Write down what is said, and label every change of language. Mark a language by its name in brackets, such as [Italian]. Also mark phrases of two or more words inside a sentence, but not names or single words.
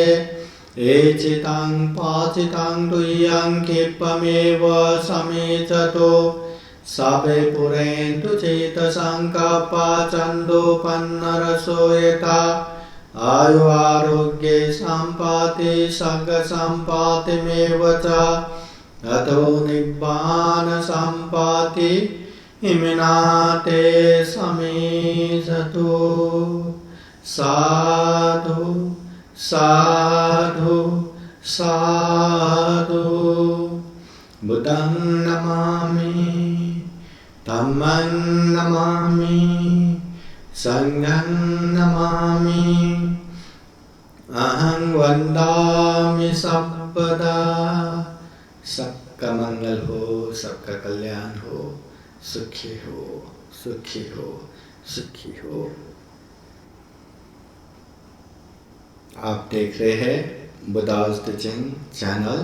[Pali] एचितं पाचितं तुय्यं क्षिप्रमेव समेचतो सभे पुरेन्तु चेतसङ्कल्पा छन्दोपन्नरसो यथा। आयु आरोग्ये सम्पत्ति सर्गसम्पत्तिमेव च अतो निब्बान सम्पत्ति इमिनाते समेचतो। साधु साधु साधु। बुद्धं नमामि, धम्मं नमामि, संघं नमामि। अहं वन्दामि सर्वदा। [Hindi] सबका मंगल हो, सबका कल्याण हो, सुखी हो, सुखी हो, सुखी हो। आप देख रहे हैं बुद्धास टीचिंग चैनल।